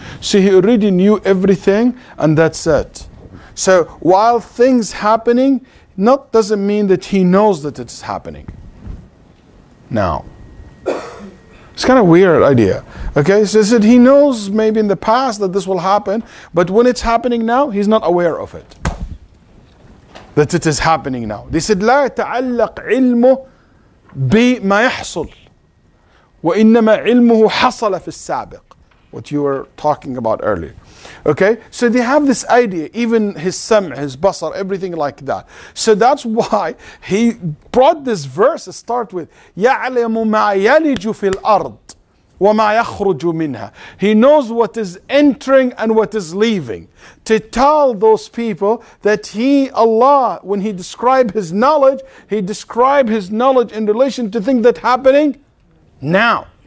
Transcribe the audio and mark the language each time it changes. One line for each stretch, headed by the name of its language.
English: So he already knew everything, and that's it. So while things happening, doesn't mean that he knows that it's happening. Now, it's kind of a weird idea. Okay, so he said he knows maybe in the past that this will happen, but when it's happening now, he's not aware of it. That it is happening now. They said
Arabic: لا يتعلق علمه بما يحصل وإنما علمه حصل في السابق.
English: What you were talking about earlier. Okay, so they have this idea, even his sam', his basar, everything like that. So that's why he brought this verse to start with
Arabic: يَعْلَمُ مَا يَلِجُ فِي الْأَرْضِ وَمَا يَخْرُجُ مِنْهَا.
English: He knows what is entering and what is leaving. To tell those people that Allah, when he described his knowledge, he described his knowledge in relation to things that are happening now.